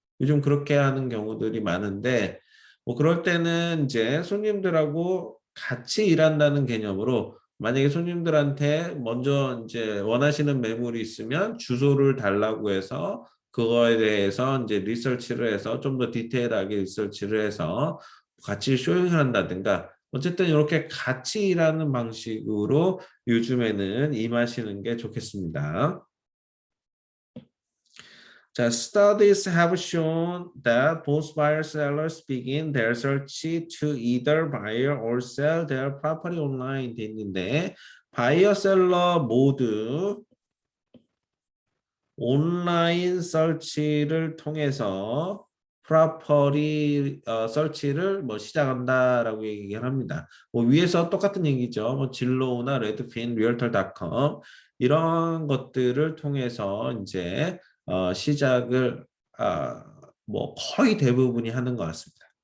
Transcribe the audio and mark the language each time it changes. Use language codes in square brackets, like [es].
[ko] 요즘 그렇게 하는 경우들이 많은데 뭐 그럴 때는 이제 손님들하고 같이 일한다는 개념으로 만약에 손님들한테 먼저 이제 원하시는 매물이 있으면 주소를 달라고 해서 그거에 대해서 이제 리서치를 해서 좀 더 디테일하게 리서치를 해서 같이 쇼잉을 한다든가 어쨌든 이렇게 같이 일하는 방식으로 요즘에는 임하시는 게 좋겠습니다. [en] 자, studies have shown that both buyer sellers begin their search to either buy or sell their property online [ko] 돼 있는데 바이어 셀러 모두 온라인 서치를 통해서 프로퍼리 서치를 뭐 시작한다라고 얘기를 합니다. 뭐 위에서 똑같은 얘기죠. 뭐 진로우나 레드핀, 리얼털닷컴 이런 것들을 통해서 이제 시작을 뭐 거의 대부분이 하는 것 같습니다.